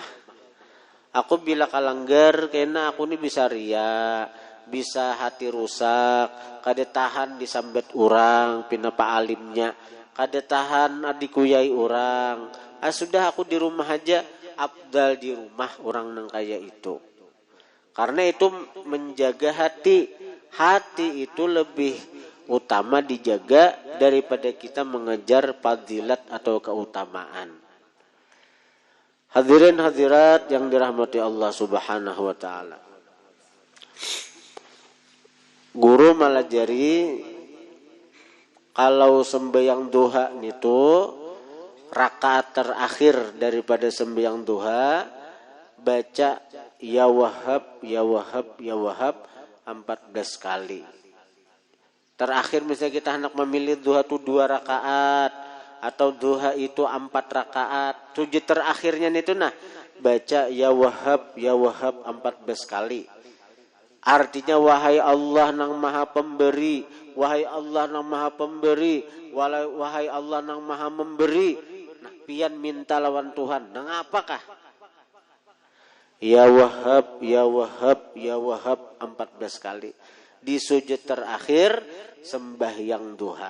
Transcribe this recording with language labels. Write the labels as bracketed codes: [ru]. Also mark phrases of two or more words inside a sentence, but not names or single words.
[bjn] Aku bila kalanggar, kena aku ni bisa ria, bisa hati rusak, kada tahan disambet orang, pinapa alimnya, kada tahan adikuyai orang. Sudah aku di rumah aja. Abdal di rumah orang nang kaya itu. Karena itu menjaga hati. Hati itu lebih utama dijaga daripada kita mengejar fadilat atau keutamaan. Hadirin hadirat yang dirahmati Allah [ar] سبحانه وتعالى. [bjn] Guru malajari kalau sembahyang duha itu rakaat terakhir daripada sembahyang duha baca [ar] يا وهاب يا وهاب يا وهاب [bjn] 14 kali. Terakhir misalnya kita hendak memilih duha itu 2 rakaat atau duha itu 4 rakaat. Sujud terakhirnya itu baca [ar] يا وهاب [bjn] 14 kali. Artinya wahai Allah nang maha pemberi, wahai Allah nang maha pemberi, wahai Allah nang maha memberi. Nah, pian minta lawan Tuhan. Nang apakah? [ar] يا وهاب، يا وهاب، يا وهاب 14 kali. [bjn] Di sujud terakhir sembahyang duha.